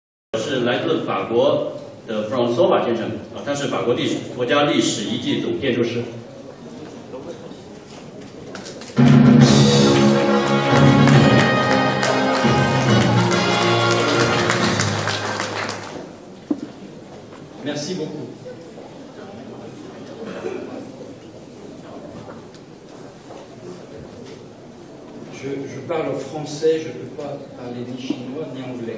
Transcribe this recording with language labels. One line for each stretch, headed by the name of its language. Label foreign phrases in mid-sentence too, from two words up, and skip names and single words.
Chinese: 是来自法国的 François 先生啊，他是法国国家历史遗迹总建筑师。
French: Merci beaucoup. Je parle français, je ne peux pas parler ni chinois ni anglais.